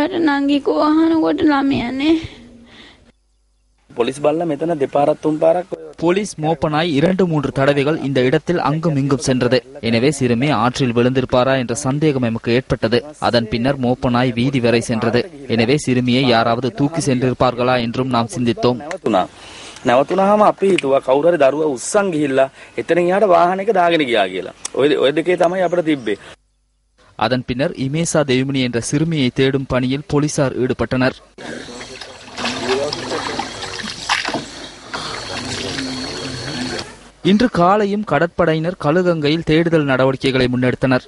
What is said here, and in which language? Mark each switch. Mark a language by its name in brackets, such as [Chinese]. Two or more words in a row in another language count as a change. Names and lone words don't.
[Sinhala] පොලිස් බල්ලා මෙතන දෙපාරක් තුන් පාරක් [Tamil] போலீஸ் மோப்பனாய் 2-3 தடவைகள் இந்த இடத்தில் அங்கும் இங்கும் சென்றது. எனவே சிறுமி ஆற்றில் விழுந்திருப்பாரா என்ற சந்தேகம் எமக்கு ஏற்பட்டது. அதன் பின்னர் மோப்பனாய் வீதி வரை சென்றது. எனவே சிறுமியை யாராவது தூக்கி சென்றிருப்பார்களா என்றும் நாம் சிந்தித்தோம். [Sinhala] නැවතුනහම අපි හිතුවා කවුරු හරි දරුවා උස්සන් ගිහිල්ලා එතනින් යාට වාහනයක දාගෙන ගියා කියලා. ඔය දෙකේ තමයි අපිට තිබ්බේ. [Tamil] அதன் பின்னர் இமேசா தேவிமணி என்ற சிறுமியை தேடும் பணியில் போலீசார் ஈடுபட்டனர். இன்று காலையும் கடற்படையினர் கழுகங்கையில் தேடுதல் நடவடிக்கைகளை முன்னெடுத்தனர்.